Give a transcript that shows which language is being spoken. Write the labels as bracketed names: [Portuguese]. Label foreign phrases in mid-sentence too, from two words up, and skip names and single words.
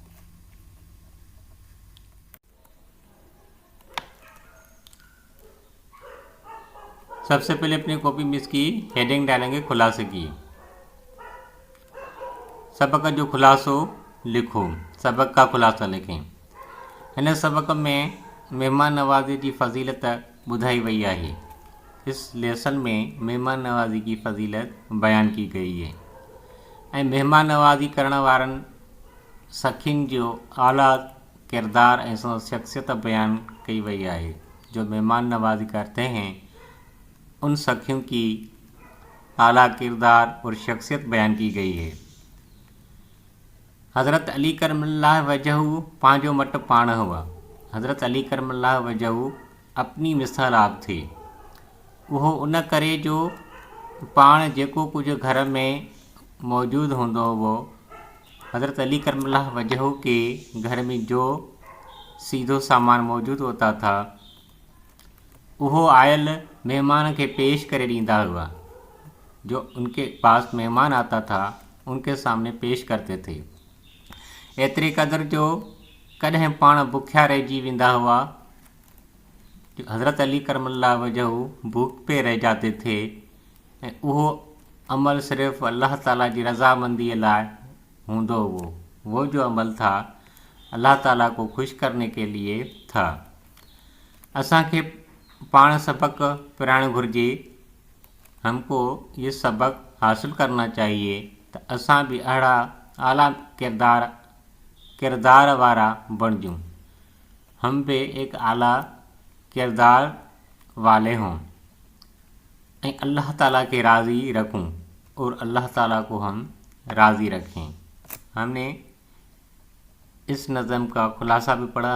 [Urdu] سب سے پہلے اپنی کاپی میں اس کی ہیڈنگ ڈالیں گے خلاصے کی. [Sindhi] सबक जो खुलासो लिखो, [Urdu] سبق کا خلاصہ لکھیں. [Sindhi] इन सबक में महिमान नवाज़ी जी फ़ज़ीलत ॿुधाई वई आहे। [Urdu] اس لیسن میں مہمان نوازی کی فضیلت بیان کی گئی ہے [Sindhi] ऐं महिमान नवाज़ी करण वारनि सखियुनि जो आला किरदार ऐं शख्सियत बयान की वई है। [Urdu] جو مہمان نوازی کرتے ہیں ان سخیوں کی اعلیٰ کردار اور شخصیت بیان کی گئی ہے. [Sindhi] हज़रत अली करमल्लाह वजहू पांजो मट पाण हुआ। [Urdu] حضرت علی کرم اللہ وجہہ اپنی مثال آپ تھے. [Sindhi] वो उन करे जो पाण जेको कुछ घर में मौजूद होंदो [Urdu] وہ حضرت علی کرم اللہ وجہہ کے گھر میں جو سیدھو سامان موجود ہوتا تھا [Sindhi] वो आयल मेहमान के पेश करे ॾींदा हुआ। [Urdu] جو ان کے پاس مہمان آتا تھا ان کے سامنے پیش کرتے تھے. [Sindhi] एतिरे क़दर जो कॾहिं पाण बुखिया रहिजी वेंदा हुआ। [Urdu] حضرت علی کرم اللہ وجہہ بھوک پہ رہ جاتے تھے [Sindhi] ऐं उहो अमल सिर्फ़ अल्लाह ताला जी रज़ामंदीअ लाइ होंदो हुओ। [Urdu] وہ جو عمل تھا اللہ تعالیٰ کو خوش کرنے کے لیے تھا. [Sindhi] असांखे पाण सबक पढ़ाइणु घुरिजे। [Urdu] ہم کو یہ سبق حاصل کرنا چاہیے [Sindhi] तो असां भी अहिड़ा आला किरदार वारा बणिजूं। [Urdu] ہم بھی ایک اعلیٰ کردار والے ہوں [Sindhi] ऐं अल्लाह ताला के राज़ी रखूं [Urdu] اور اللہ تعالیٰ کو ہم راضی رکھیں. ہم نے اس نظم کا خلاصہ بھی پڑھا.